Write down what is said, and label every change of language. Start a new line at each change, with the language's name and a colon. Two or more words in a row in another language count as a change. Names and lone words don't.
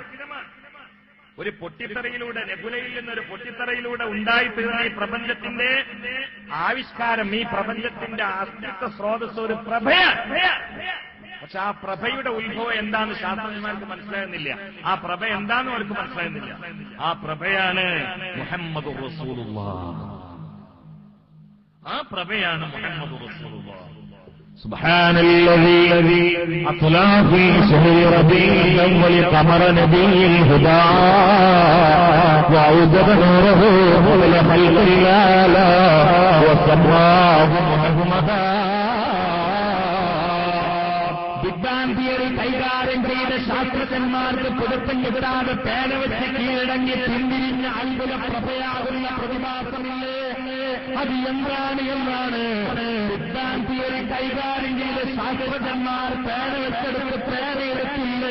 Malayalam: ഒരു പൊട്ടിത്തെറിയിലൂടെ, നെബുലയിൽ നിന്നൊരു പൊട്ടിത്തെറിയിലൂടെ ഉണ്ടായിത്തീർന്ന ഈ പ്രപഞ്ചത്തിന്റെ ആവിഷ്കാരം, ഈ പ്രപഞ്ചത്തിന്റെ അസ്തിത്വ സ്രോതസ് ഒരു പ്രഭയാണ്. പക്ഷെ ആ പ്രഭയുടെ ഉത്ഭവം എന്താന്ന് ശാസ്ത്രജ്ഞന്മാർക്ക് മനസ്സിലാകുന്നില്ല. ആ പ്രഭ എന്താണെന്നും അവർക്ക് മനസ്സിലാകുന്നില്ല. ആ പ്രഭയാണ് മുഹമ്മദ് റസൂലുള്ളാഹ്. ആ പ്രഭയാണ് മുഹമ്മദ് റസൂലുള്ളാഹ്.
Arabic: سبحان الذي أطلع في شهر ربيع الأول قمر نبي الهدى وأوجد نوره قبل خلق الآلاء وسماه محمدا.
English: big bang theory
Malayalam: കൈകാര്യം ചെയ്ത ശാസ്ത്രജ്ഞന്മാർക്ക് പിടുത്തം കിട്ടാതെ പേന വെച്ച് കീഴടങ്ങി പിന്തിരിഞ്ഞ അത്ഭുത പ്രഭയാകുന്ന പ്രതിഭാസമില്ലേ, അത് എന്താണ് എന്നാണ്
English: big bang theory
Malayalam: കൈകാര്യം ചെയ്ത ശാസ്ത്രജ്ഞന്മാർ പേന വെച്ചെടുത്ത് പേനയെടുത്തില്ലേ.